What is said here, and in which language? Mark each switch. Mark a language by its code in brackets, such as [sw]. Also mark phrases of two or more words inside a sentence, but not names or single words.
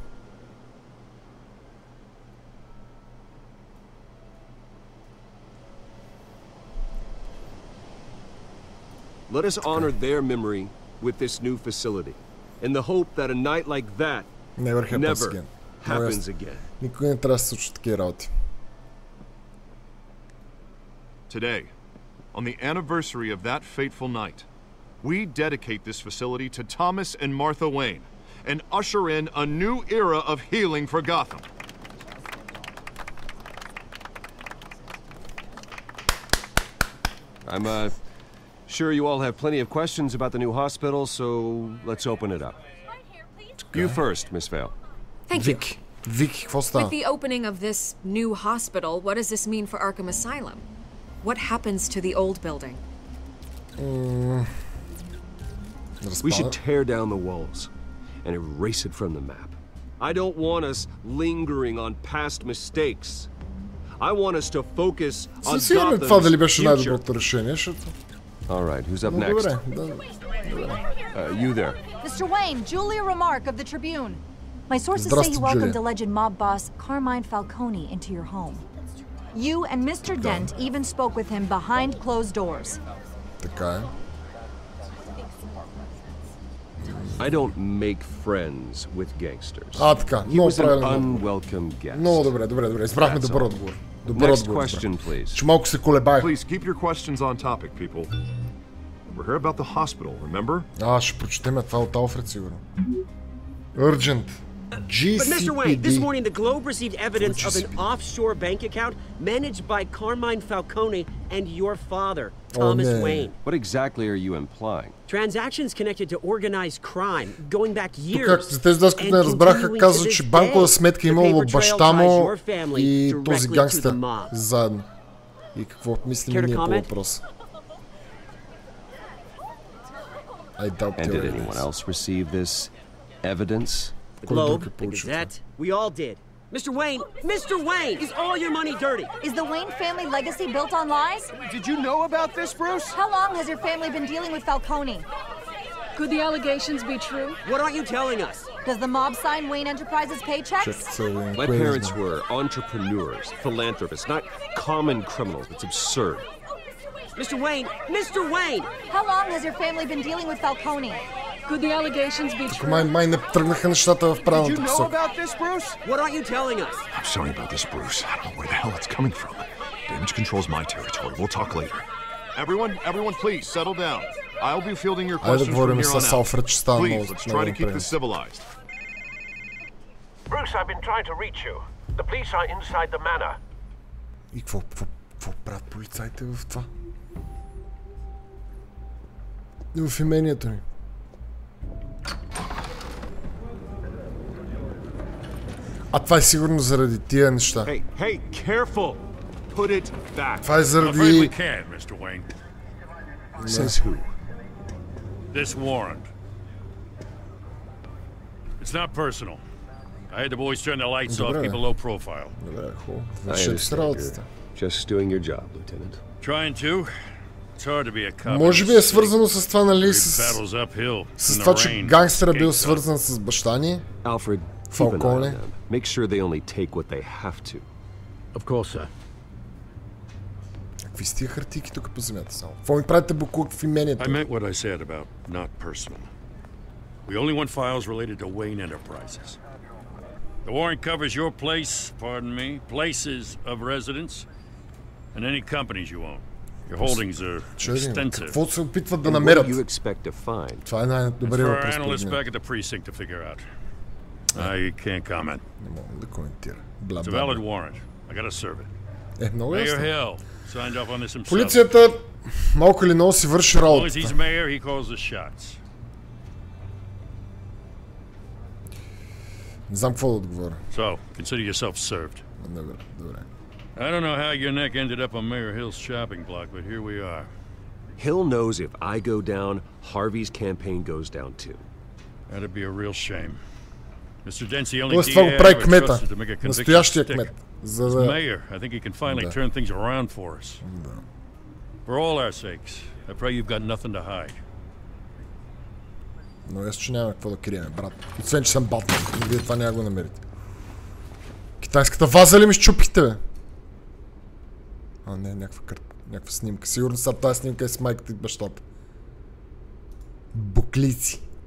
[en] Let us honor their memory with this new facility, in the hope that a night like that never happens again. [bg] Никога не трябва да се случват такива работи. [en] Today, on the anniversary of that fateful night, we dedicate this facility to Thomas and Martha Wayne and usher in a new era of healing for Gotham. I'm sure you all have plenty of questions about the new hospital, so let's open it up. You first, Miss Vale. Thank you. [bg] Вики, какво става? [en] With the opening of this new hospital, what does this mean for Arkham Asylum? What happens to the old building? We should tear down the walls and erase it from the map. I don't want us lingering on past mistakes. I want us to focus on Gotham's future. All right, who's up next? You there. Mr. Wayne, Julia Remark of the Tribune. My sources say you welcomed alleged mob boss Carmine Falcone into your home. You and Mr. Dent even spoke with him behind closed doors. [bg] Така е. [en] I don't make friends with gangsters. [bg] Така. [en] He was an unwelcome guest. [bg] Много добре. Избрахме добър отговор. [en] Next question, please. [bg] Че малко се колебаех. [en] Please keep your questions on topic, people. We're here about the hospital, remember? [bg] Ще прочетем това от Алфред, сигурно. [en] Urgent. But Mr. Wayne, this morning the Globe received evidence of an offshore bank account managed by Carmine Falcone and your father, Thomas Wayne. What exactly are you implying? Transactions connected to organized crime going back years. [bg] Тук тези дъските не разбраха, казва, че банкова сметка имало баща му и този гангстер заедно. И какво мислим ние по въпроса? [en] And did anyone else receive this evidence? The Globe, the Gazette, we all did. Mr. Wayne, is all your money dirty? Is the Wayne family legacy built on lies? Did you know about this, Bruce? How long has your family been dealing with Falcone? Could the allegations be true? What aren't you telling us? Does the mob sign Wayne Enterprises paychecks? My parents were entrepreneurs, philanthropists, not common criminals. It's absurd. Mr. Wayne! How long has your family been dealing with Falcone? Could the allegations be true? [bg] Май не тръгнаха нещата в правилната посока. [en] What aren't you telling us? I'm sorry about this, Bruce. I don't know where the hell it's coming from. Damage control's my territory. We'll talk later. Everyone, please settle down. I'll be fielding your questions from here on out. Please, let's try to keep this civilized. Bruce, I've been trying to reach you. The police are inside the manor. [bg] И какво правят полицайите в това? В имението ни. Това е сигурно заради тия неща. [en] Hey, careful. Put it back. [bg] Това е заради... [en] we can, Mr. Wayne. Says who? This warrant. It's not personal. I had the boys turn the lights off, keep a low profile. [bg] Добре, хубаво. [en] I understand. Just doing your job, Lieutenant. Trying to. It's hard to be a cop. [bg] Може би е свързано с това, нали, с това, че гангстера бил свързан с баща ни. [en] Alfred, Falcone. Make sure they only take what they have to. Of course, sir. [bg] Какви сте хартийки тук по земята само? Какво ми правите буклук в имението? [en] I meant what I said about not personal. We only want files related to Wayne Enterprises. The warrant covers your place, pardon me, places of residence, and any companies you own. Your holdings are extensive. [bg] Какво се опитват да намерят? Това е най-добрият въпрос. [en] For our analysts back at the precinct to figure out. I can't comment. [bg] Не мога да коментира. [en] It's a valid warrant. I gotta serve it. [bg] Много ясно. [en] Mayor Hill signed off on this himself. [bg] Полицията малко или много си върши работата. [en] As long as he's mayor, he calls the shots. [bg] Не знам какво да отговоря. [en] So, consider yourself served. [bg] Добре. [en] I don't know how your neck ended up on Mayor Hill's shopping block, but here we are. Hill knows if I go down, Harvey's campaign goes down too. That'd be a real shame. Mr. Dempsey only trusted to make a conviction stick. As mayor, I think he can finally turn things around for us. For all our sakes, I pray you've got nothing to hide. [bg] Но аз че няма какво да крием, брат. Освен, че съм Батман. Вие това няма го намерите. Китайската ваза ли ми щупихте, бе? Не, някаква снимка. Сигурно са тази снимка е с майката и бащата. Буклици.